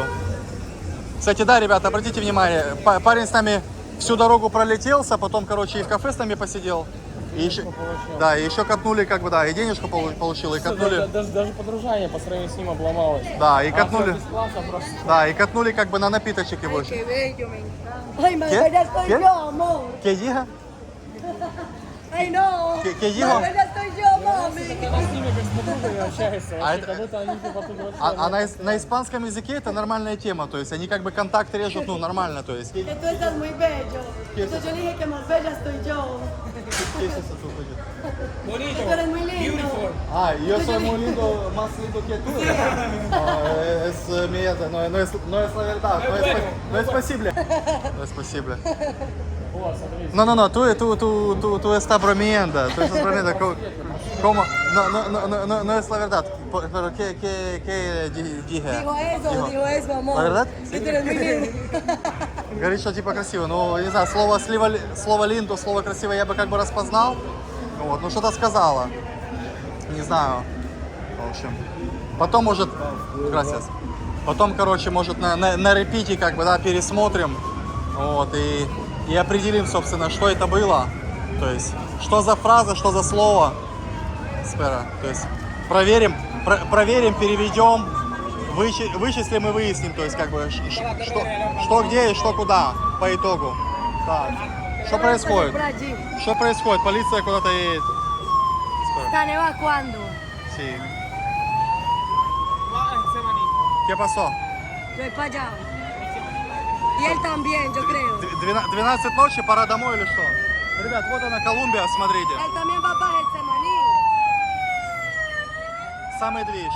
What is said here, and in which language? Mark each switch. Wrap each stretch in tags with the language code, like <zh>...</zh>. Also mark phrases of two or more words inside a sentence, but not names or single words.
<ru>Кстати, да, ребята, обратите внимание, парень с нами всю дорогу пролетелся, потом, короче, и в кафе с нами посидел. И еще, да, и еще катнули, как бы, да, и денежку получил, и катнули. Даже подружание по сравнению с ним обломалось. Да, и А катнули. всё бесплатно просто. Да, и катнули, как бы, на напиточек его.</ru> <es>Qué bello, me encanta. Ay, ¿Qué? Marbella estoy ¿Qué? yo, amor. ¿Qué diga? Ay, no. ¿Qué dijo? Marbella estoy yo, mami.</es> <ru>Она с ними как с подругами общается, А вообще, это- как будто они типа тут вообще... А на испанском языке это нормальная тема, то есть они как бы контакт режут, ну, нормально, то есть.</ru> <es>Que tú estás muy bello. Entonces yo le dije que Marbella estoy yo. Bonito, Tú eres muy lindo. beautiful. Ah, yo soy muy lindo, más lindo que tú. Es mi, no es la verdad, no es posible. No es posible.</es> <ru>Вот, смотри.</ru> <es>No, tú estás bromeando, tú estás bromeando. ¿Cómo? No es la verdad. Pero ¿qué dije? Dijo eso, amor. ¿La verdad? Que tú eres muy lindo.</es> <ru>Говорит, что типа красиво. Ну, не знаю, слово линду, слово красиво я бы как бы распознал. Вот, ну что-то сказала. Не знаю. В общем. Потом может. Gracias. Потом, короче, может на репите как бы, да, пересмотрим. Вот, и определим, собственно, что это было. То есть, что за фраза, что за слово. Спера. То есть, проверим, переведем, вычислим и выясним, то есть, как бы, что где и что куда по итогу. Так. Что происходит?</ru> <es>Por allí.</es> <ru>Что происходит? Полиция куда-то едет.</ru> <es>Están evacuando. Sí. Semaní. ¿Qué pasó? Yo voy para allá. Y él también, yo creo.</es> <ru>12 ночи, пора домой или что? Ребят, вот она, Колумбия, смотрите.</ru> <es>Él también va para Getsemaní.</es> <ru>Самый движ.</ru>